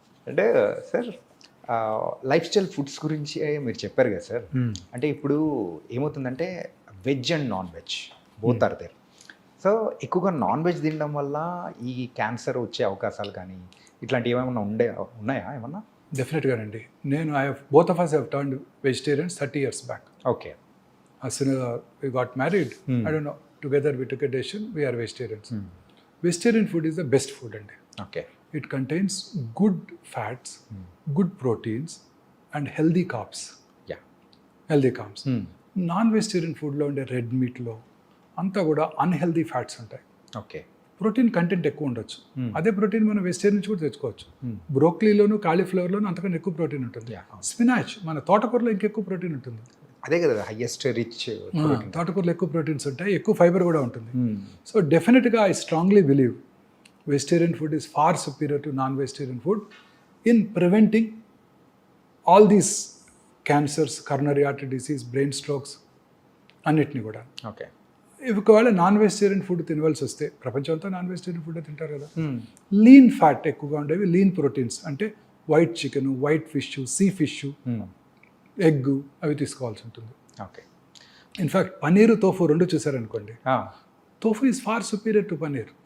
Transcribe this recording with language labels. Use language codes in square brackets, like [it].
[te] అంటే sir life style foods గురించి మీరు చెప్పారు కదా సార్. అంటే ఇప్పుడు ఏమవుతుందంటే [en] Veg and non veg both are there. [te] So ఎక్కువగా నాన్ వెజ్ తినడం వల్ల ఈ క్యాన్సర్ వచ్చే అవకాశాలు కానీ ఇట్లాంటివి ఏమైనా ఉన్నాయా ఏమన్నా? డెఫినెట్గానండి. నేను [en] Both of us have turned vegetarians 30 years back. Okay. As soon as we got married, I don't know, together we took a decision, we are vegetarians. Vegetarian food is the best food అండి. Okay. It contains good fats, good proteins and healthy carbs. Healthy carbs. [te] Non vegetarian ఫుడ్లో ఉండే red మీట్లో అంతా కూడా unhealthy fats ఉంటాయి. [en] Okay. [te] Protein content ఎక్కువ ఉండొచ్చు. అదే ప్రోటీన్ మనం వెజిటేరియన్ నుంచి కూడా తెచ్చుకోవచ్చు. బ్రోక్లీలోను కాలీఫ్లవర్లోను అంతకన్నా ఎక్కువ ప్రోటీన్ ఉంటుంది. స్పినాచ్, మన తోటకూరలో ఇంకెక్కువ ప్రోటీన్ ఉంటుంది. అదే కదా హైయెస్ట్ రిచ్. తోటకూరలో ఎక్కువ ప్రోటీన్స్ ఉంటాయి, ఎక్కువ ఫైబర్ కూడా ఉంటుంది. [en] so డెఫినెట్గా I strongly believe vegetarian food is far superior to non-vegetarian food in preventing all these cancers, coronary artery disease, brain strokes [te] అన్నిటిని కూడా. [en] Okay. [te] ఒకవేళ నాన్ వెజిటేరియన్ ఫుడ్ తినవలసి వస్తే, ప్రపంచంతో నాన్ వెజిటేరియన్ ఫుడ్ తింటారు కదా, లీన్ ఫ్యాట్ ఎక్కువగా ఉండేవి, లీన్ ప్రోటీన్స్ అంటే white chicken, white fish, sea fish, egg అవి తీసుకోవాల్సి ఉంటుంది. [en] Okay. In fact paneer, tofu 2 చూసారనుకోండి, tofu is far superior to paneer.